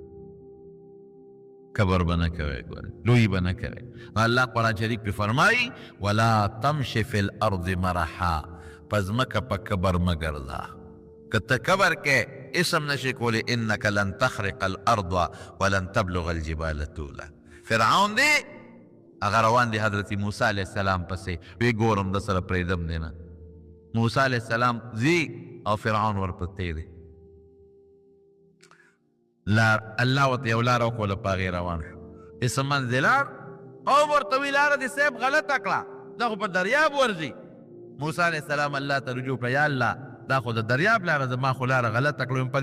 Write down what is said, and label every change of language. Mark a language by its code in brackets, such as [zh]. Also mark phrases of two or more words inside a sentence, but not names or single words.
[ps] کبر به نه کوئ ګورې لوی به نه کوئ الله قرآن شریف کې فرمایي [ar] ولا تمش فی الارض مرحا [ps] په ځمکه په کبر مه ګرځه که ته کبر کې اسم نشي کولی [ar] انک لن تخرق الارض ولن تبلغ الجبال طولا [ps] فرعون دی هغه روان دی حضرت موسی [ar] علیه السلام [ps] پسې وی ګورم د سره پرېږدم دی نه موسی [ar] علیه السلام [ps] ځي او فرعون ورپسې دی الله ورته یو لاره وکړله په هغې روان شو اسم منځ لار قوم ورته وی لاره دې صاحب غلطه کړه دا خو په دریاب ورځي موسی [ar] علیه السلام [ps] الله ته رجوع کړه یا الله دا خو د دریاب لاره ده ما خو لاره غلطه کړو په